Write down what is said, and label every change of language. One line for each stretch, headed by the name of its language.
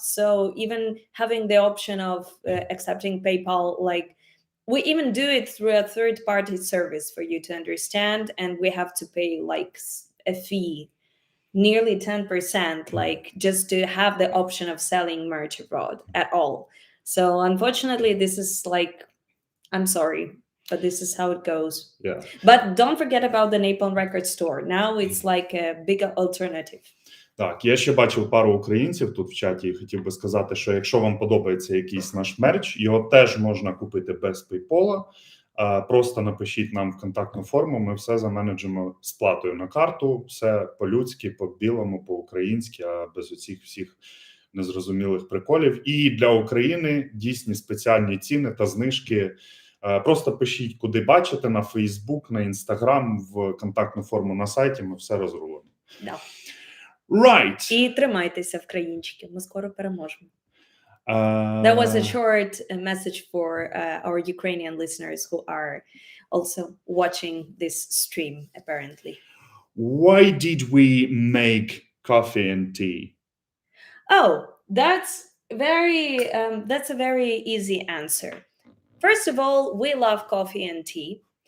English: So even having the option of accepting PayPal, like we even do it through a third party service for you to understand, and we have to pay like a fee, nearly 10%, like just to have the option of selling merch abroad at all. So unfortunately, this is like, I'm sorry, but this is how it goes. yeah. But don't forget about the Napalm Record store. Now it's like a big alternative.
Ukrainian: Так, я ще бачив пару українців тут в чаті, і хотів би сказати, що якщо вам подобається якийсь наш мерч, його теж можна купити без PayPal. Просто напишіть нам в контактну форму, ми все заменеджимо сплатою на карту, все по-людськи, по-білому, по-українськи, а без оцих всіх незрозумілих приколів. І для України дійсні спеціальні ціни та знижки. Просто пишіть, куди бачите, на Facebook, на Instagram, в контактну форму на сайті, ми все розрулимо. Да.
English: Right.
Ukrainian: І тримайтеся, вкраїнчики, ми скоро переможемо.
English: That was a short message for our Ukrainian listeners who are also watching this stream, apparently. Why did we make coffee and tea? Oh, that's Very, that's a very easy answer. First of all, we love coffee and tea.